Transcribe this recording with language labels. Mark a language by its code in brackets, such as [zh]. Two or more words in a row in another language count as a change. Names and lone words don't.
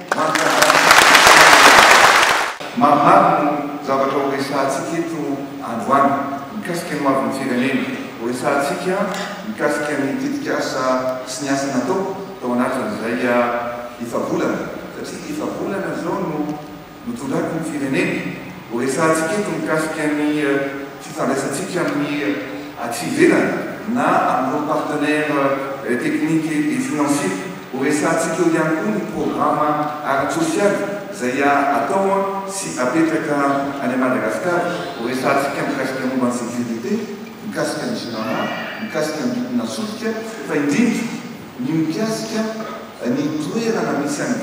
[mg] maromaro no zavatra ho resahantsika eto androany mikasika ny avy ny firenena ho resahantsika mikasika ny tetikasa sy ny asa natao tao anatin'izay efa-bolana satria efa-bolana zao no tondrako ny firenena ho resahantsika eto mikasika ny fifandraisantsika amin'ny aty ivelana na amin'ireo [fr] partenaire technique et financier [mg] ho resahantsika eo ihany koa ny programme ara-social zay atao sy apetraka any Madagasikara ho resahantsika mikasika momba ny sécurité mikasika ny gérama mikasika ny bitona solika fa indrindra ny mikasika ny toerana misy any